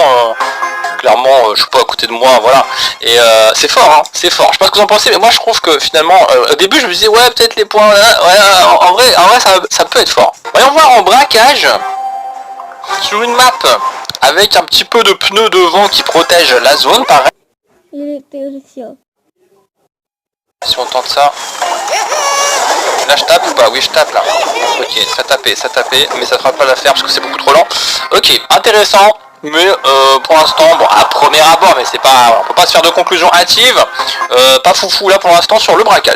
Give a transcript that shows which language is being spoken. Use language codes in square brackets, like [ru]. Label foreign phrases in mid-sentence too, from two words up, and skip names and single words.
[fr] je sais pas à côté de moi, voilà. Et c'est fort, hein, c'est fort. Je sais pas ce que vous en pensez, mais moi je trouve que finalement, au début je me disais ouais peut-être les points, ouais, en vrai ça peut être fort. Voyons voir en braquage sur une map avec un petit peu de pneus devant qui protège la zone, pareil. [ru] Или ты уже сел? [fr] Si on tente ça. Là je tape ou pas? Oui je tape là. Ok, ça tapait, mais ça fera pas l'affaire parce que c'est beaucoup trop lent. Ok, intéressant. Mais pour l'instant, bon, à premier abord, mais c'est pas, on peut pas se faire de conclusion hâtive, pas foufou là pour l'instant sur le braquage.